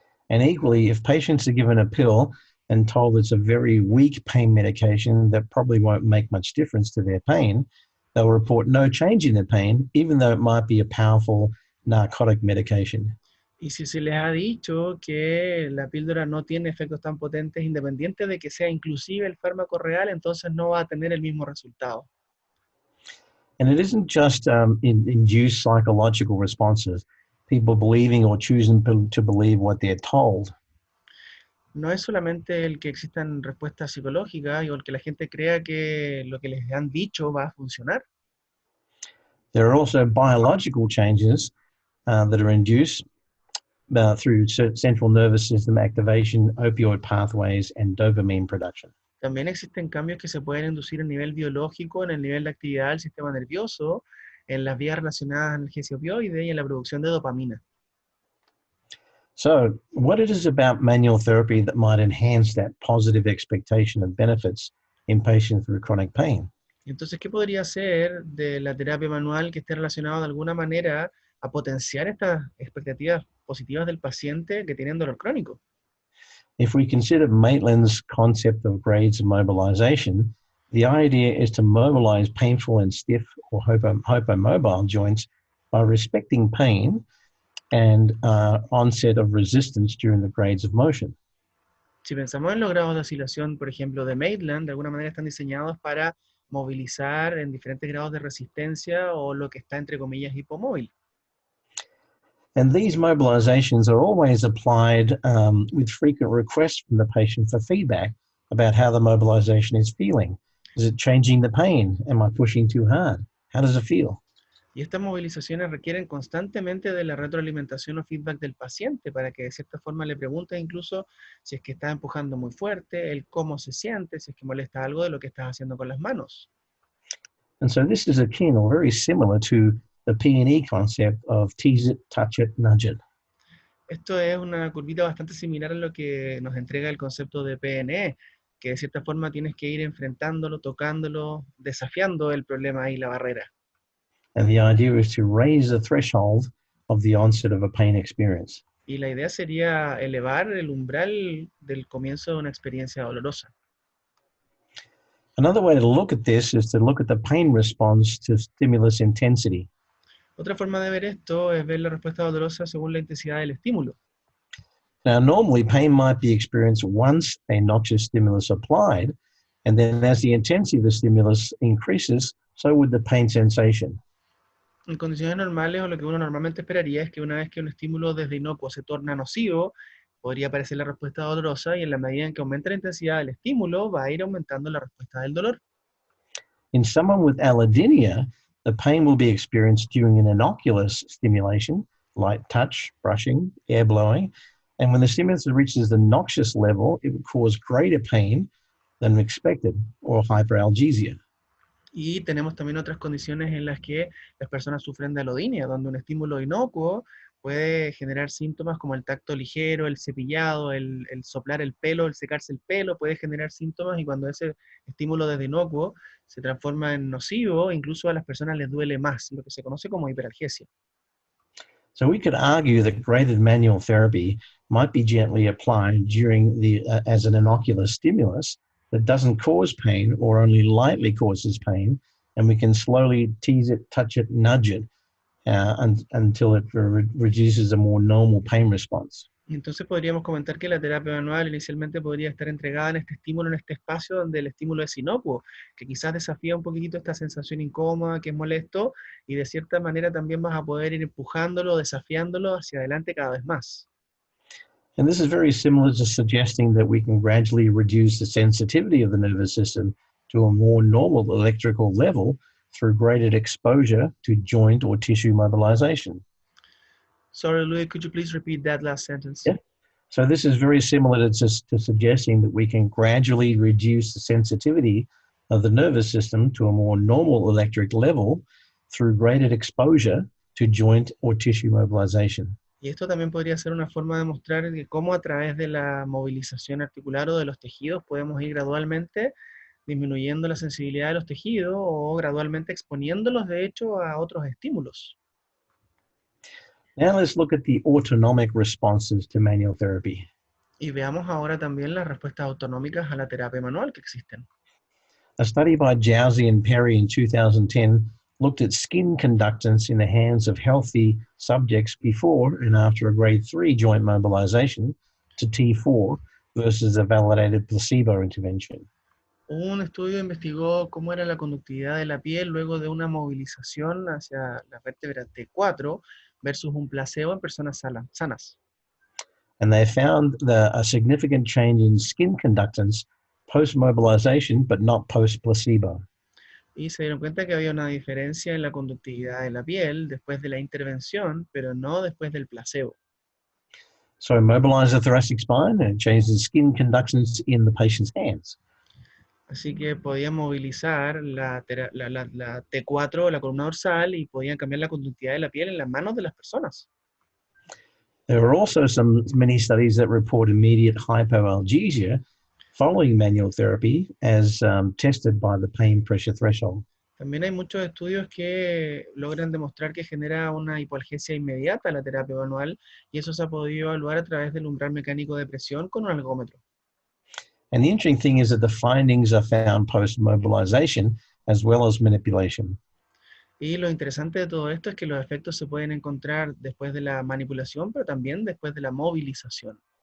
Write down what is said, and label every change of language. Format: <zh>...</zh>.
<en>And equally, if patients are given a pill and told it's a very weak pain medication that probably won't make much difference to their pain, they'll report no change in their pain, even though it might be a powerful narcotic medication.</en> <es>Y si se les ha dicho que la píldora no tiene efectos tan potentes, independiente de que sea inclusive el fármaco real, entonces no va a tener el mismo resultado.</es> <en>And it isn't just induced psychological responses, people believing or choosing to believe what they're told.</en> <es>No es solamente el que existan respuestas psicológicas o el que la gente crea que lo que les han dicho va a funcionar.</es> <en>There are also biological changes that are induced through central nervous system activation, opioid pathways, and dopamine production.</en> <es>También existen cambios que se pueden inducir a nivel biológico, en el nivel de actividad del sistema nervioso, en las vías relacionadas a analgesia opioide y en la producción de dopamina.</es> <en>So, what it is about manual therapy that might enhance that positive expectation of benefits in patients with chronic pain?</en> <es>Entonces, ¿qué podría ser de la terapia manual que esté relacionado de alguna manera a potenciar estas expectativas positivas del paciente que tiene dolor crónico?</es> <en>If we consider Maitland's concept of grades of mobilization, the idea is to mobilize painful and stiff or hypomobile joints by respecting pain and onset of resistance during the grades of motion.</en> <es>Si pensamos en los grados de oscilación, por ejemplo, de Maitland, de alguna manera están diseñados para movilizar en diferentes grados de resistencia o lo que está entre comillas hipomóvil.</es> <en>And these mobilizations are always applied with frequent requests from the patient for feedback about how the mobilization is feeling. Is it changing the pain? Am I pushing too hard? How does it feel?</en> <es>Y estas movilizaciones requieren constantemente de la retroalimentación o feedback del paciente para que de cierta forma le preguntes incluso si es que está empujando muy fuerte, el cómo se siente, si es que molesta algo de lo que estás haciendo con las manos.</es> <en>And so this is akin or very similar to the PNE concept of tease it, touch it, nudge it.</en> <es>Esto es una curvita bastante similar a lo que nos entrega el concepto de PNE, que de cierta forma tienes que ir enfrentándolo, tocándolo, desafiando el problema y la barrera.</es> <en>And the idea is to raise the threshold of the onset of a pain experience.</en> <es>Y la idea sería elevar el umbral del comienzo de una experiencia dolorosa.</es> <en>Another way to look at this is to look at the pain response to stimulus intensity.</en> <es>Otra forma de ver esto es ver la respuesta dolorosa según la intensidad del estímulo.</es> <en>Now, normally pain might be experienced once a noxious stimulus applied, and then as the intensity of the stimulus increases, so would the pain sensation.</en> <es>En condiciones normales, o lo que uno normalmente esperaría es que una vez que un estímulo desde inocuo se torna nocivo, podría aparecer la respuesta dolorosa y en la medida en que aumenta la intensidad del estímulo, va a ir aumentando la respuesta del dolor.</es> <en>In someone with allodynia, the pain will be experienced during an innocuous stimulation, light touch, brushing, air blowing, and when the stimulus reaches the noxious level, it will cause greater pain than expected, or hyperalgesia.</en> <es>Y tenemos también otras condiciones en las que las personas sufren de alodinia, donde un estímulo inocuo puede generar síntomas como el tacto ligero, el cepillado, el soplar el pelo, el secarse el pelo, puede generar síntomas y cuando ese estímulo desde inocuo se transforma en nocivo, incluso a las personas les duele más, lo que se conoce como hiperalgesia.</es> <en>So we could argue that graded manual therapy might be gently applied during as an innocuous stimulus that doesn't cause pain or only lightly causes pain, and we can slowly tease it, touch it, nudge it until it reduces a more normal pain response.</en> <es>Y entonces podríamos comentar que la terapia manual inicialmente podría estar entregada en este estímulo, en este espacio donde el estímulo es inocuo, que quizás desafía un poquitito esta sensación incómoda, que es molesto, y de cierta manera también vas a poder ir empujándolo, desafiándolo hacia adelante cada vez más.</es> <en>And this is very similar to suggesting that we can gradually reduce the sensitivity of the nervous system to a more normal electrical level through graded exposure to joint or tissue mobilization. Sorry, Louis, could you please repeat that last sentence? Yeah. So this is very similar to suggesting that we can gradually reduce the sensitivity of the nervous system to a more normal electric level through graded exposure to joint or tissue mobilization.</en> <es>Y esto también podría ser una forma de mostrar que cómo a través de la movilización articular o de los tejidos podemos ir gradualmente disminuyendo la sensibilidad de los tejidos o gradualmente exponiéndolos de hecho a otros estímulos.</es> <en>Now let's look at the autonomic responses to manual therapy.</en> <es>Y veamos ahora también las respuestas autonómicas a la terapia manual que existen.</es> <en>A study by Jowsey and Perry in 2010 looked at skin conductance in the hands of healthy subjects before and after a grade 3 joint mobilization to T4 versus a validated placebo intervention.</en> <es>Un estudio investigó cómo era la conductividad de la piel luego de una movilización hacia las vértebras T4 versus un placebo en personas sanas.</es> <en>And they found a significant change in skin conductance post-mobilization, but not post-placebo.</en> <es>Y se dieron cuenta que había una diferencia en la conductividad de la piel después de la intervención, pero no después del placebo.</es> <en>So mobilize the thoracic spine and change the skin conductance in the patient's hands.</en> <es>Así que podían movilizar la T4, la columna dorsal, y podían cambiar la conductividad de la piel en las manos de las personas.</es> <en>There were also many studies that report immediate hypoalgesia following manual therapy as tested by the pain pressure threshold.</en> <es>También hay muchos estudios que logran demostrar que genera una hipoalgesia inmediata la terapia manual y eso se ha podido evaluar a través del umbral mecánico de presión con un algómetro.</es> <en>And the interesting thing is that the findings are found post-mobilization as well as manipulation.</en> <es>Y lo interesante de todo esto es que los efectos se pueden encontrar después de la manipulación, pero también después de la movilización.</es>